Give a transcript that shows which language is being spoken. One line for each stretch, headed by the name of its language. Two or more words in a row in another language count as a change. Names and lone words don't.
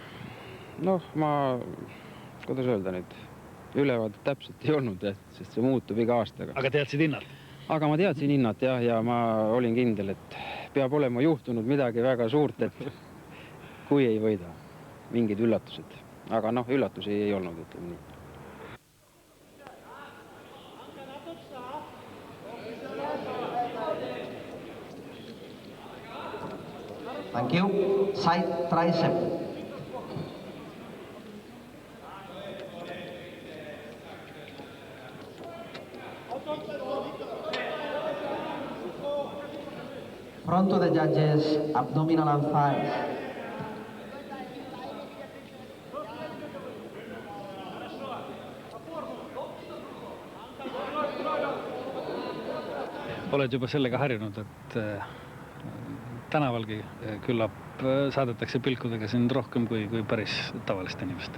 Estonian: Kuidas öelda nüüd, ülevaade täpselt ei olnud, sest see muutub iga aastaga. Aga teadsid Innat? Aga ma teadsin Innat ja ma olin kindel, et peab olema juhtunud midagi väga suurt, et kui ei võida, mingid üllatused. Aga üllatusi ei olnud, ütleme nii.
English: Thank you. Side tricep. Front to the judges, abdominal and thighs.
Estonian: Oled juba sellega harjunud, et tänavalgi küllap saadetakse pilkudega sind rohkem kui päris tavalist inimest.